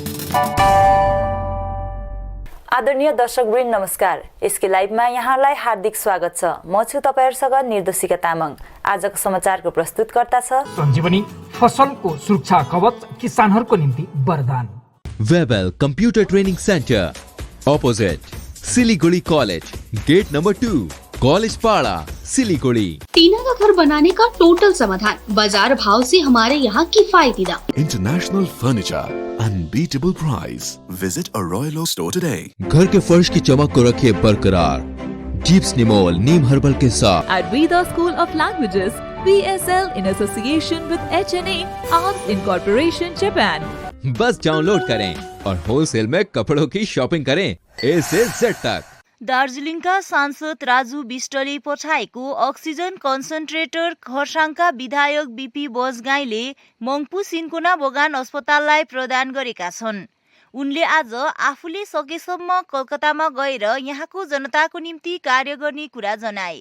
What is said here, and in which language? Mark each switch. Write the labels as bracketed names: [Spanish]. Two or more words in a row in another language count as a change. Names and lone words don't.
[Nepali] आदरणीय दर्शकवृन्द नमस्कार। यसकै लाइभमा यहाँलाई हार्दिक स्वागत छ। म छु तपाईहरुसँग निर्देशिका तामाङ। आजको समाचारको प्रस्तुतकर्ता छ सञ्जीवनी फसलको सुरक्षा कवच किसानहरुको निम्ति वरदान। [English] Webel Computer Training Centre opposite Siliguri College, Gate Number 2, College Para, Siliguri, सिलीगुड़ी। [Hindi] टीना का घर बनाने का टोटल समाधान, बाजार भाव से हमारे यहाँ किफायती दाम। [English] International Furniture, unbeatable price. Visit a Royal Store today. [Hindi] घर के फर्श की चमक को रखिए बरकरार जीप्स निमोल नीम हर्बल के साथ। [English] At Veda School of Languages, VSL in association with HNA Arms Incorporation Japan. [Hindi] बस डाउनलोड करें और होलसेल में कपड़ों की शॉपिंग करें A से Z तक। [Nepali] दार्जिलिङका सांसद राजु विष्टले पठाएको अक्सिजन कन्सन्ट्रेटर खरसाङका विधायक बीपी बजगाईले मङ्पु सिन्कोना बगान अस्पताललाई प्रदान गरेका छन्। उनले आज आफूले सकेसम्म कलकत्तामा गएर यहाँको जनताको निम्ति कार्य गर्ने कुरा जनाए।